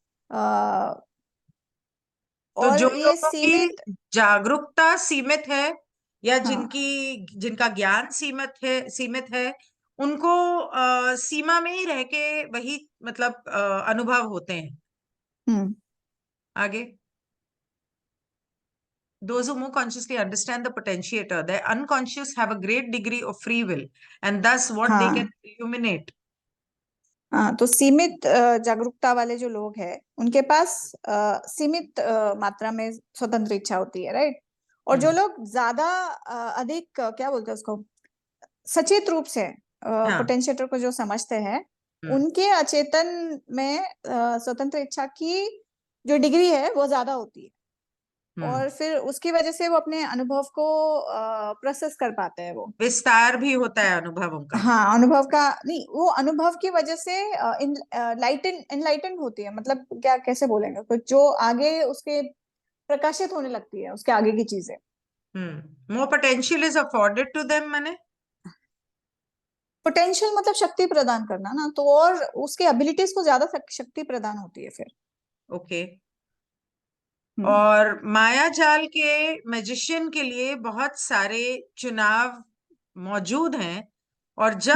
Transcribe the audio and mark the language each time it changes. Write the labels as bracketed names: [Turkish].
[Hindi] अ, तो जो और ये लोगों सीमित। की जागरूकता सीमित है, या हाँ। जिनका ज्ञान सीमित है, उनको सीमा में ही रह के वही मतलब अनुभव होते हैं। हम्म। [English] आगे, those who more consciously understand the potentiator, the unconscious have a great degree of free will, and thus what they can [Hindi] हाँ। [English] illuminate. [Hindi] हाँ, तो सीमित जागरूकता वाले जो लोग हैं उनके पास सीमित मात्रा में स्वतंत्र इच्छा होती है, राइट। और जो लोग ज्यादा अधिक क्या बोलते हैं उसको, सचेत रूप से हाँ। पोटेंशिएटर को जो समझते हैं, हम्म उनके अचेतन में स्वतंत्र इच्छा की जो डिग्री है वो ज्यादा होती है, हम्म और फिर उसकी वजह से वो अपने अनुभव को प्रोसेस कर पाते हैं वो। विस्तार भी होता है अनुभवों का। हाँ, अनुभव का नहीं, वो अनुभव की वजह से इनलाइटन होती है, मतलब क्या कैसे बोलेंगे, तो जो आगे उसके प्रकाशित होने लगती है उसके आगे की चीजें। [English] more potential is afforded to them, माने। [Hindi] पोटेंशियल मतलब शक्ति प्रदान करना ना, तो और उसके एबिलिटीज को ज्यादा शक्ति प्रदान होती है फिर। [English] Okay. हम्म। [Hindi] और माया जाल के मैजिशियन के लिए बहुत सारे चुनाव मौजूद हैं, और जब